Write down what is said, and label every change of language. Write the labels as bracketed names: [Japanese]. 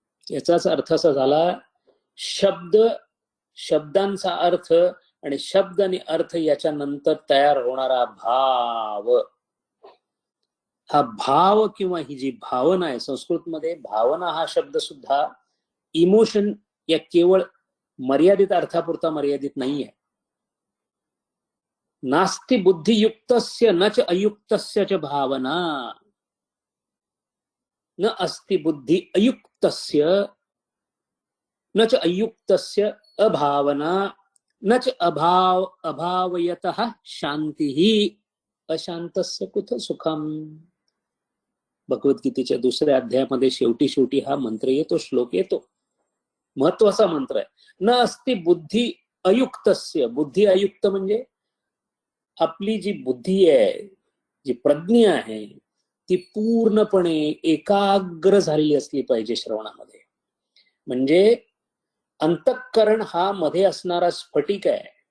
[Marathi] याचाच अर्थ असा झाला, शब्द, शब्दांचा अर्थ आणि शब्द आणि अर्थ याच्या नंतर तयार होणारा भाव. हा भाव किंवा ही जी भावना आहे, संस्कृतमध्ये भावना हा शब्द सुद्धा इमोशन या केवळ मर्यादित अर्थापुरता मर्यादित नाहीये. [Sanskrit] नास्ति बुद्धियुक्तस्य न च अयुक्तस्य च भावना, न अस्ति बुद्धि अयुक्तस्य न च अयुक्तस्य अभावना, न च अभावयतः शांतिः अशांतस्य कुत सुखम. [Marathi] भगवद्गीतेच्या 2ऱ्या अध्यायामध्ये शेवटी हा मंत्र येतो, श्लोक येतो. महत्वाचा मंत्र आहे. [Sanskrit] न अस्ति बुद्धी अयुक्तस्य. [Marathi] बुद्धी अयुक्त म्हणजे आपली जी बुद्धी आहे, जी प्रज्ञा आहे, ती पूर्णपणे एकाग्र झालेली असली पाहिजे श्रवणामध्ये. म्हणजे अंतःकरण हा मध्ये असणारा स्फटिक आहे.